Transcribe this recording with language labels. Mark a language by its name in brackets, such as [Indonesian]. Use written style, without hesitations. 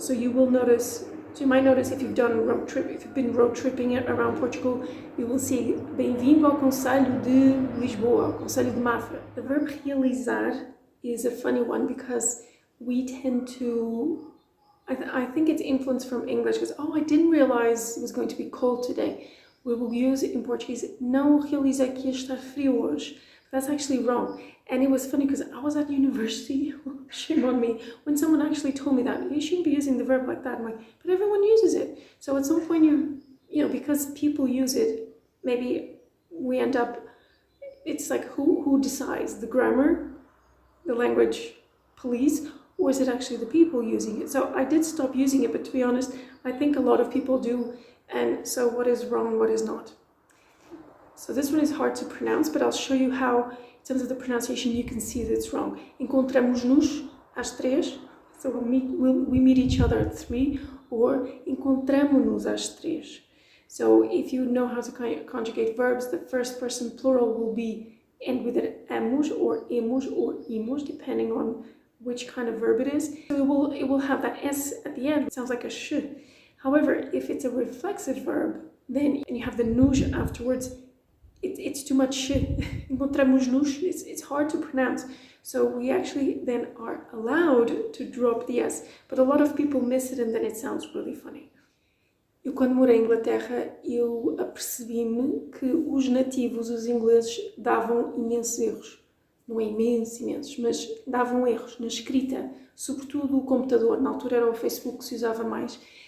[English] So you will notice, so you might notice if you've done road trip, if you've been road tripping around Portugal, you will see [Portuguese] bem-vindo ao Conselho de Lisboa, Conselho de Mafra. [English] The verb realizar is a funny one because we tend to, I think it's influenced from English because, I didn't realize it was going to be cold today. [Portuguese] We will use it in Portuguese, não realizei que ia estar frio hoje. [English] That's actually wrong. And it was funny because I was at university, shame on me, when someone actually told me that you shouldn't be using the verb like that. I'm like, but everyone uses it. So at some point you know, because people use it, maybe we end up, it's like who decides? The grammar, the language police, or is it actually the people using it? So I did stop using it, but to be honest, I think a lot of people do. And so what is wrong, what is not? So this one is hard to pronounce, but I'll show you how, in terms of the pronunciation, you can see that it's wrong. [Portuguese] Encontramos-nos às três. [English] So we meet each other at 3, or [Portuguese] encontramo-nos às três. [English] So if you know how to conjugate verbs, the first person plural will end with an amos or emos or imos, depending on which kind of verb it is. So it will have that s at the end. It sounds like a sh. However, if it's a reflexive verb, then you have the nos afterwards. It's too much shit. Encontramos-nos, it's hard to pronounce. So we actually then are allowed to drop the S. But a lot of people miss it and then it sounds really funny. [Portuguese] Eu, quando morei em Inglaterra, eu apercebi-me que os nativos, os ingleses, davam imensos erros. Não é imensos, mas davam erros na escrita. Sobretudo o computador. Na altura era o Facebook que se usava mais.